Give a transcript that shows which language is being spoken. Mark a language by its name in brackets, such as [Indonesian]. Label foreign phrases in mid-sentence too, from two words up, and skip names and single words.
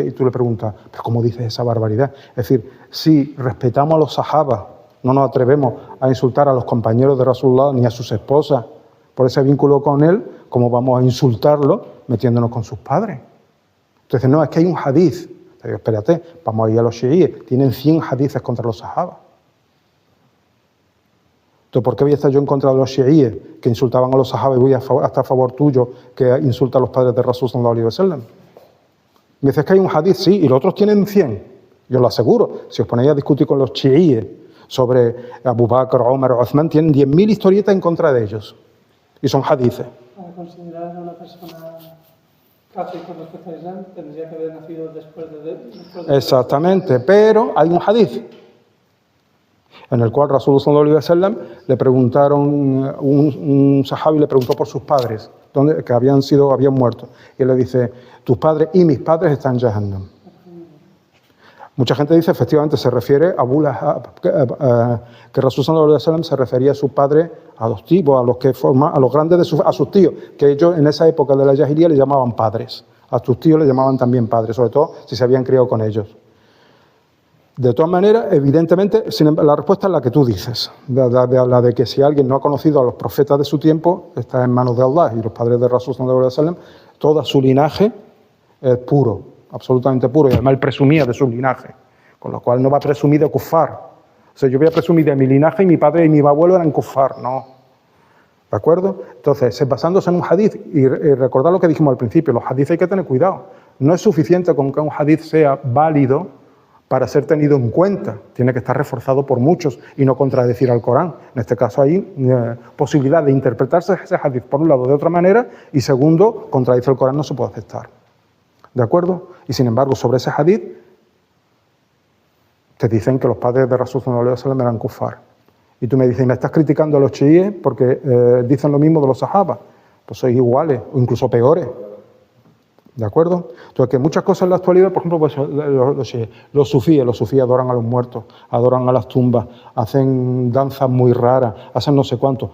[Spanish] Y tú le preguntas, ¿pero cómo dices esa barbaridad? Es decir, si respetamos a los sahabas, no nos atrevemos a insultar a los compañeros de Rasulullah ni a sus esposas por ese vínculo con él, ¿cómo vamos a insultarlo metiéndonos con sus padres? Entonces, no, es que hay un hadiz. Pero espérate, vamos a ir a los chiíes. Tienen 100 hadices contra los sahabas. Entonces, ¿por qué voy a estar yo en contra de los chiíes que insultaban a los sahabas y voy a estar a favor tuyo que insulta a los padres de [Arabic] رسول صلى الله عليه وسلم? [Spanish] Me dices que hay un hadiz, sí, y los otros tienen 100. Yo lo aseguro. Si os ponéis a discutir con los chiíes sobre Abu Bakr, Omar o Uthman, tienen 10.000 historietas en contra de ellos. Y son hadices. Para considerar a una persona kafir con respecto al Islam, tendría que haber nacido después de Exactamente, pero hay un hadith en el cual [Arabic] رسول صلى الله عليه وسلم [Spanish] le preguntaron, un sahabi le preguntó por sus padres, que habían muerto. Y él le dice, tus padres y mis padres están en Jahannam. Mucha gente dice, efectivamente, se refiere a Abu Lahab, que [Arabic] رسول صلى الله عليه وسلم [Spanish] se refería a sus padres adoptivos, a los grandes a sus tíos, que ellos en esa época de la Jahiliya le llamaban padres. A sus tíos le llamaban también padres, sobre todo si se habían criado con ellos. De todas maneras, evidentemente, la respuesta es la que tú dices, la de que si alguien no ha conocido a los profetas de su tiempo, está en manos de Allah, y los padres de [Arabic] رسول صلى الله عليه وسلم, [Spanish] todo su linaje es puro, absolutamente puro, y además él presumía de su linaje, con lo cual no va a presumir de kufar. O sea, yo voy a presumir de mi linaje y mi padre y mi abuelo eran kufar, no. ¿De acuerdo? Entonces, basándose en un hadith, y recordad lo que dijimos al principio, los hadiths hay que tener cuidado. No es suficiente con que un hadith sea válido para ser tenido en cuenta. Tiene que estar reforzado por muchos y no contradecir al Corán. En este caso hay posibilidad de interpretarse ese hadith por un lado de otra manera y segundo, contradice el Corán no se puede aceptar. ¿De acuerdo? Y sin embargo, sobre ese hadith te dicen que los padres de [Arabic] رسول صلى الله عليه وسلم [Spanish] eran kufar. Y tú me dices, ¿me estás criticando a los chiíes porque dicen lo mismo de los sahabas? Pues sois iguales o incluso peores. ¿De acuerdo? Entonces, que muchas cosas en la actualidad, por ejemplo, pues, los sufíes adoran a los muertos, adoran a las tumbas, hacen danzas muy raras, hacen no sé cuánto.